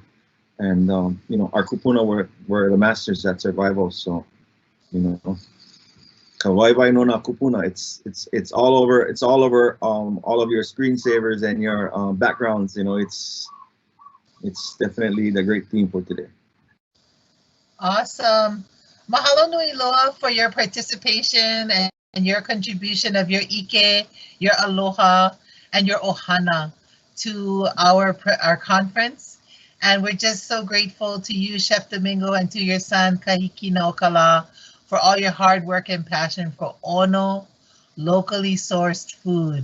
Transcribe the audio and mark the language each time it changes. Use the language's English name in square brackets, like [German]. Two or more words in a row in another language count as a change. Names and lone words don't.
[English] And you know, our Kūpuna were the masters at survival. So, you know, [Hawaiian] ka Waiwai no na Kūpuna, [English] it's all over all of your screensavers and your backgrounds. You know, it's definitely the great theme for today. Awesome. Mahalo nui loa for your participation and your contribution of your ike, your aloha, and your ohana to our conference. And we're just so grateful to you, Chef Domingo, and to your son, Kahiki no Kalā, for all your hard work and passion for ono, locally sourced food.